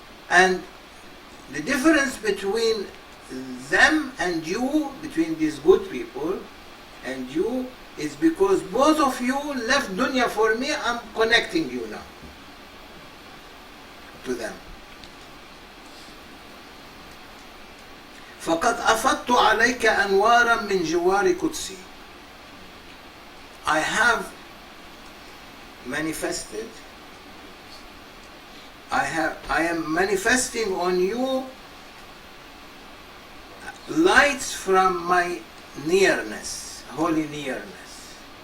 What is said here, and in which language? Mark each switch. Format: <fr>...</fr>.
<en>And the difference between them and you, between these good people and you, is because both of you left dunya for me. I'm connecting you now to them.</en> <ar>فقد أفضت عليك أنوارا من جوار قدسي.</ar> <en>I have manifested, I am manifesting on you lights from my nearness, holy nearness.</en>